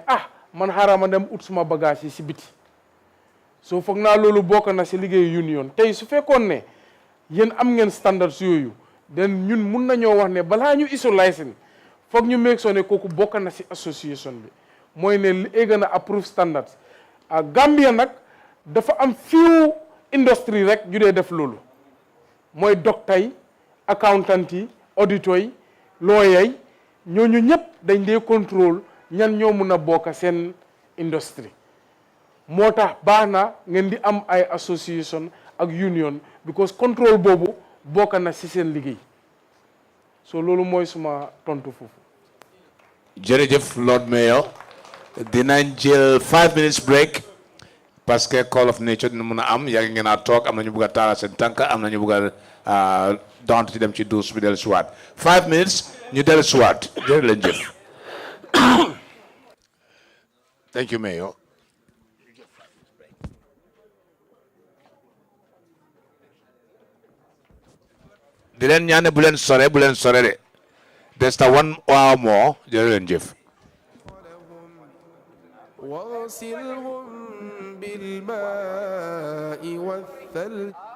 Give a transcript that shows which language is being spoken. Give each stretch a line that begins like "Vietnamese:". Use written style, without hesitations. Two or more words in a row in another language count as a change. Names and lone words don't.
Wolof: ah man xaaral ma dem ut suma bagage yi si biti soo foog naa loolu bokk na si liggéeyu union tey su fekkoon ne yéen am ngeen standards yooyu den ñun mun nañoo wax ne balaa ñu iso licence foog ñu meeg soo ne kooku bokk na si association bi mooy ne li egg na
English: approve standards
Wolof: Gambia nag dafa am few industrie rek ju dee def loolu mooy docteur yi accountant yi auditeur yi lawyer yi ñooñu ñëpp dañ dee contrôle ñan ñoo mun a bokk seen industrie moo tax baax na ngeen di am ay association ak union because contrôle boobu bokk na si seen liggéey so loolu mooy suma tontu foofu. jërëjëf Lord Mayor dinañ jël 5
English: minutes break
French: parce que
English: call of nature
Wolof: dina mun a am yàgg ngeen a toog am na ñu bugg a taala seen tànk am na ñu bugg a dont ci dem ci douche bi dellu siwaat 5 minutes ñu dellu siwaat jërë leen jëf.
English: Thank you, Mayor.
Wolof: di leen ñaane bu leen sore de des ta
English: 1 hour more
Wolof: jërë leen jëf.
Arabic: واغسلهم بالماء والثلج